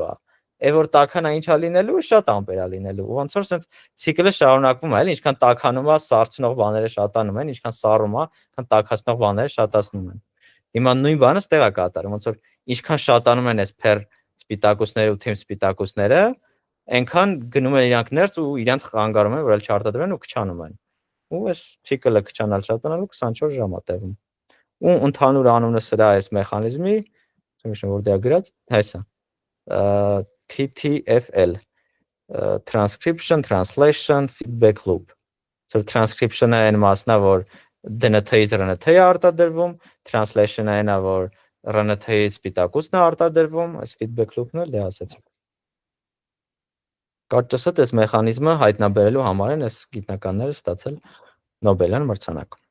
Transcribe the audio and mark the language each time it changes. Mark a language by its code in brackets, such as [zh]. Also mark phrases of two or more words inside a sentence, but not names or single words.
[hy] է։ Որ տաքանա ինչ է լինելու, շատ ամպեր է լինելու։ Ու ոնց որ sense ցիկլը շարունակվում է, էլի, ինչքան տաքանում է, սառցնող բաները շատանում են, ինչքան սառում է, քան տաքացնող բաները շատացնում են։ Հիմա նույն բանը ստեղ է կատարում, ոնց որ ինչքան շատանում են այս փեր սպիտակուցները ու թիմ սպիտակուցները, այնքան գնում են իրանք ներս ու իրանք խանգարում են, որ էլ չարտադրվեն ու քչանում են։ Ու այս ցիկլը քչանալ շատանալու 24 ժամ է տևում։ Ու ընդհանուր անունը սրա այս մեխանիզմի, չեմ որ դա գրած, հեսա [en] TTFL transcription, translation, feedback loop։ [hy] So transcription-ը այն մասն է, որ DNT-ից RNT-ը արտադրվում, translation-ը այնա, որ RNT-ից սպիտակուցն է արտադրվում, այս [en] feedback loop- [hy] ն էլ դե ասացի։ Կարճասը այս մեխանիզմը հայտնաբերելու համար են այս գիտնականները ստացել Նոբելյան մրցանակ։